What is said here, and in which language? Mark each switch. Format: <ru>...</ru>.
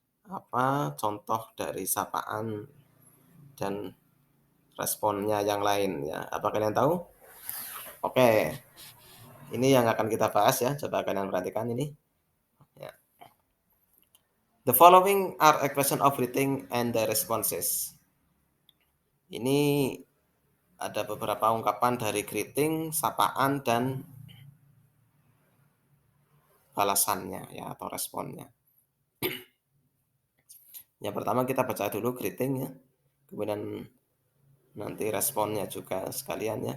<id>Apa contoh dari sapaan dan responnya yang lain ya? Apa kalian tahu? Oke, ini yang akan kita bahas ya. Coba kalian perhatikan ini. Ya.</id> <en>The following are expression of greeting and the responses.</en> <id>Ini ada beberapa ungkapan dari greeting, sapaan, dan balasannya ya atau responnya. Yang pertama kita baca dulu greeting ya. Kemudian nanti responnya juga sekalian ya.</id>